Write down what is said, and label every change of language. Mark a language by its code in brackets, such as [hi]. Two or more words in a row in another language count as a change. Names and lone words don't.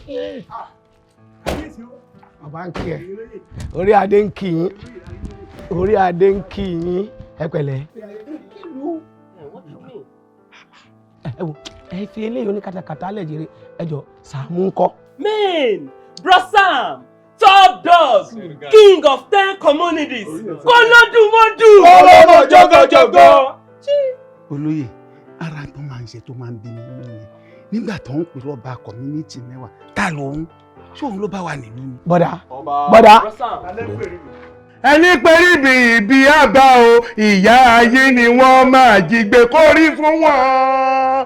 [yo] Bàbá ń kí ẹ. Orí adé ń kí yín. Orí adé ń kí yín. Ẹ pẹ̀lẹ́. Ẹ wo, ẹ fi eléyìí oníkatakata lẹ̀ jèrè. Ẹ jọ Sàámú ńkọ́. [en] Man, Brosam, top dog, king of 10 communities. [yo] Kọ́lọ́dúnmọ́dù. Ọlọ́mọ jọgọjọgọ. Olóyè, ara tó máa ń ṣe tó máa ń bí mi nínú yẹn. Nígbà tó ń pè lọ́ba community mẹ́wàá, ta lòun? Ṣé òun ló bá wà nílùú ni? Bọ́dà. Ẹni pé ibi àbá o, ìyá ayé ni wọ́n máa jí gbé kórí fún wọn.